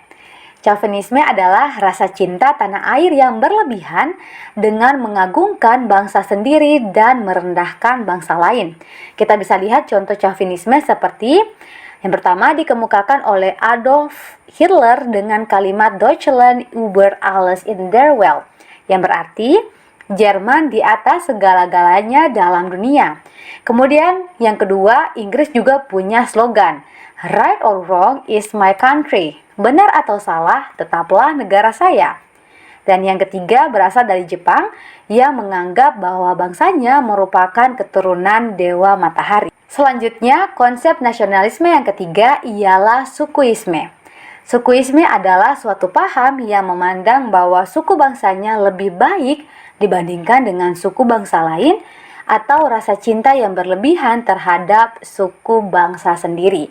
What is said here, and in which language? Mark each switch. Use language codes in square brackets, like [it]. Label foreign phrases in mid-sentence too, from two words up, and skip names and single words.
[id] Chauvinisme adalah rasa cinta tanah air yang berlebihan dengan mengagungkan bangsa sendiri dan merendahkan bangsa lain. Kita bisa lihat contoh chauvinisme seperti yang pertama dikemukakan oleh Adolf Hitler dengan kalimat [de] Deutschland über alles in der Welt, [id] yang berarti Jerman di atas segala-galanya dalam dunia. Kemudian yang kedua, Inggris juga punya slogan [en] Right or wrong is my country. [id] Benar atau salah, tetaplah negara saya. Dan yang ketiga berasal dari Jepang yang menganggap bahwa bangsanya merupakan keturunan dewa matahari. Selanjutnya, konsep nasionalisme yang ketiga ialah sukuisme. Sukuisme adalah suatu paham yang memandang bahwa suku bangsanya lebih baik dibandingkan dengan suku bangsa lain, atau rasa cinta yang berlebihan terhadap suku bangsa sendiri.